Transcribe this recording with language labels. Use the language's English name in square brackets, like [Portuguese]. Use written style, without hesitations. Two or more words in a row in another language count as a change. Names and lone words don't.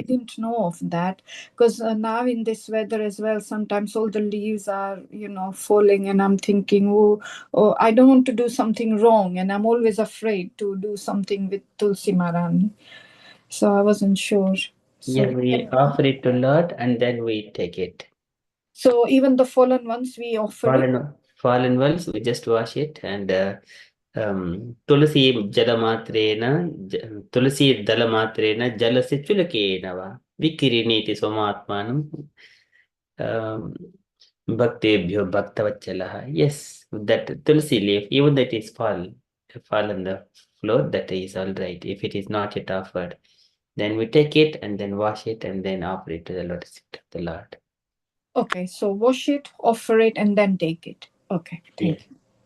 [English] I didn't know of that, because now in this weather as well, sometimes all the leaves are, falling, and I'm thinking, oh, I don't want to do something wrong. And I'm always afraid to do something with tulsi marani. So I wasn't sure. Yeah, So, we offer it to Lord and then we take it. so even the fallen ones, we offer it? Fallen ones, we just wash it and [Sanskrit] तुलसी जलमात्रेण तुलसी दलमात्रेण जलस्य चुलकेन वा विक्रीणीते स्वमात्मानं भक्तेभ्यो भक्तवत्सलः. [English] Yes, that tulsi leaf, even that is fall on the floor, that is all right. If it is not yet offered, then we take it and then wash it and then offer it to the lotus feet of the Lord. Okay, so wash it, offer it, and then take it. Okay, thank you.